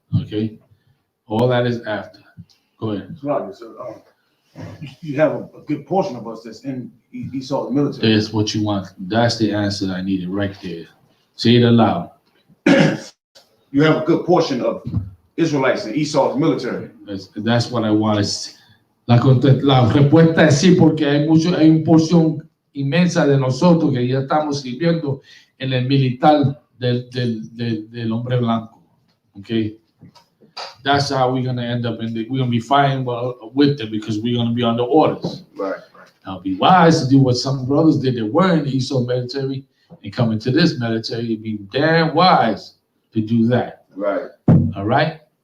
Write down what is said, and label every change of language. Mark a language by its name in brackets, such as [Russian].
[English] Okay? All that is after. Go ahead. you have a good portion of us that's in Esau's military. That's what you want. That's the answer I needed right there. Say it aloud. You have a good portion of Israelites in Esau's military. That's what I want. [Spanish] La respuesta es sí, porque hay una porción inmensa de nosotros que ya estamos sirviendo en el militar del hombre blanco. [English] Okay? That's how we're going to end up we're going to be fighting with them because we're going to be under orders. Right. Now, it'd be wise to do what some brothers did that were in the Esau military and come into this military. It'd be damn wise to do that. Right. All right?